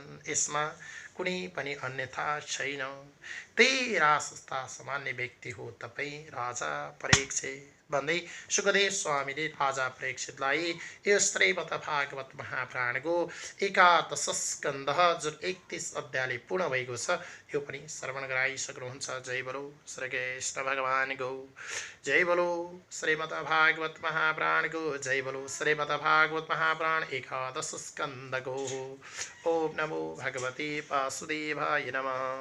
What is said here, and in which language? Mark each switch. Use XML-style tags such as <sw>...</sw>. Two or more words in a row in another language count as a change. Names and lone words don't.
<ne>यसमा कुनै पनि अन्यथा छैन। त्यही राजस्था सामान्य व्यक्ति हो तपाईँ राजा परीक्षित भन्दै सुखदेव स्वामीले राजा परीक्षितलाई यो श्रीमद् भागवत महापुराणको 11 स्कन्ध जुन 31 अध्यायले पूर्ण भएको छ यो पनि श्रवण गराइसक्नुहुन्छ। जय बोलो श्री कृष्ण भगवानको, जय बोलो श्रीमद् भागवत महापुराणको, जय बोलो श्रीमद् भागवत महापुराण 11 स्कन्धको।</ne> <sa>ओम नमो भगवते वासुदेवाय नमः।</sa>